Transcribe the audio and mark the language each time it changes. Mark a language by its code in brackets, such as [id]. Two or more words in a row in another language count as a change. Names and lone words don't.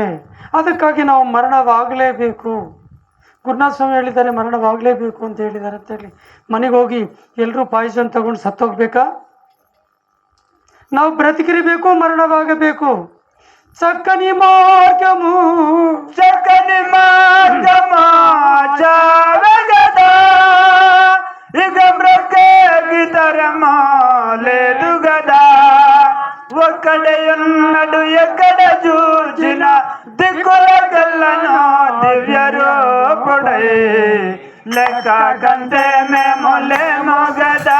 [kn] ಅದಕ್ಕಾಗಿ ನಾವು ಮರಣವಾಗಲೇಬೇಕು. ಗುರುನಾಥ ಸ್ವಾಮಿ ಹೇಳಿದ್ದಾರೆ ಮರಣವಾಗಲೇಬೇಕು ಅಂತ ಹೇಳಿದ್ದಾರೆ ಅಂತೇಳಿ ಮನೆಗೆ ಹೋಗಿ ಎಲ್ಲರೂ ಪಾಯ್ಸನ್ ತಗೊಂಡು ಸತ್ತೋಗ್ಬೇಕಾ? ನಾವು ಬ್ರತಿಕಿರಬೇಕು, ಮರಣವಾಗಬೇಕು. [te] చక్కని మార్గము చక్కని మార్గమా చావగద ఇక బ్రతికి తరమా లేదు గదా. ఒక్కడే ఉన్నడు ఎక్కడ చూచిన దిక్కుల కళ్ళను దివ్య రూపుడై లెక్క కంటే మేము లేము గదా.